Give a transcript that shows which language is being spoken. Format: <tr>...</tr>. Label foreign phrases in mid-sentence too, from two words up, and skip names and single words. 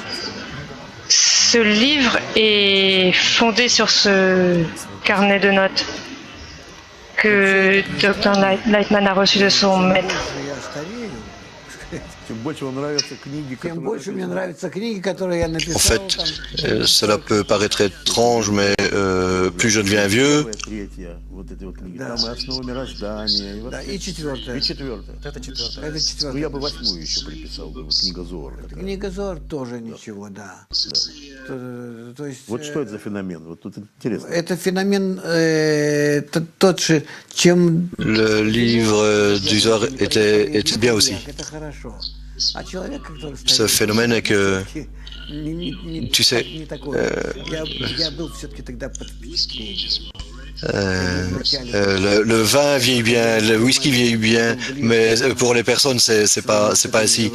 <fr>Ce livre est fondé sur ce carnet de notes que Dr. Lightman a reçu de son maître. En fait, cela peut paraître étrange, mais plus je deviens vieux,</fr> <ru>Вот что это за феномен? Вот тут интересно. Это феномен тот же, чем...</ru> <fr>Le livre du Zohar était bien aussi. Ce phénomène est que, tu sais, le vin vieillit bien, le whisky vieillit bien, mais pour les personnes, c'est pas ainsi.</fr>